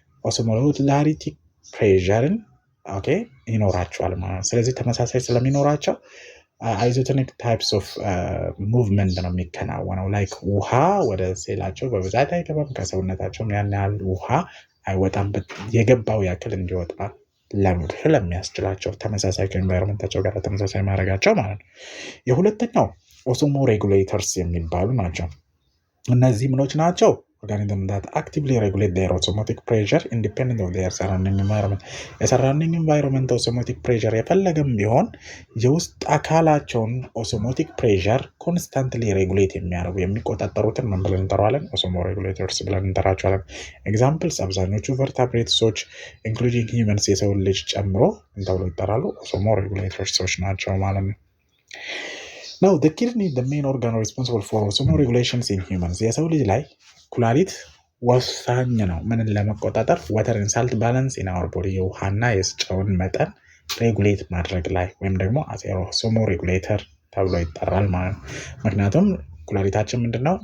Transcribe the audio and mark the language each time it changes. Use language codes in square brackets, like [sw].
[am] ኦስሞላሪቲ ፕሬዠርን ኦኬ ይኖራቸዋል ማለት ነው። ስለዚህ ተመሳሳይ ስለሚኖራቸው አይዞቶኒክ ታይፕስ ኦፍ ሙቭመንት ነው የሚከናወነው። ላይክ ውሃ ወደ ሴላቸው በብዛት አይገባም፣ ከሰውነታቸውም ያን ያህል ውሃ አይወጣም። የገባው ያክል እንዲወጣ ስለሚያስችላቸው ተመሳሳይ ከኤንቫይሮንመንታቸው ጋር ተመሳሳይ ማድረጋቸው ማለት ነው። የሁለተኛው ኦስሞሬጉሌተርስ የሚባሉ ናቸው። እነዚህ ምኖች ናቸው? [en] organism that actively regulate their osmotic pressure independent of their surrounding environment. [am] የሰራውንዲንግ ኢንቫይሮንመንት ኦስሞቲክ ፕሬሸር የፈለገም ቢሆን የውስጥ አካላቸውን ኦስሞቲክ ፕሬሸር ኮንስታንትሊ ሬጉሌት የሚያደርጉ የሚቆጣጠሩትን ምን ብለን እንጠራዋለን? ኦስሞሬጉሌተርስ ብለን እንጠራቸዋለን። ኤግዛምፕልስ አብዛኞቹ ቨርተብሬትሶች ኢንክሉዲንግ ሂውመንስ የሰው ልጅ ጨምሮ ምን ተብሎ ይጠራሉ? ኦስሞሬጉሌተርሶች ናቸው ማለት ነው። [en] Now the kidney is the main organ responsible for osmoregulations in humans. [am] የሰው ልጅ ላይ ኩላሊት ወሳኝ ነው ምንን ለመቆጣጠር? [en] water and salt balance in our body [am] የውሃና የጨውን መጠን ሬጉሌት ማድረግ ላይ ወይም ደግሞ osmoregulator ተብሎ ይጠራል ማለት ነው። ምክንያቱም ኩላሊታችን ምንድነው?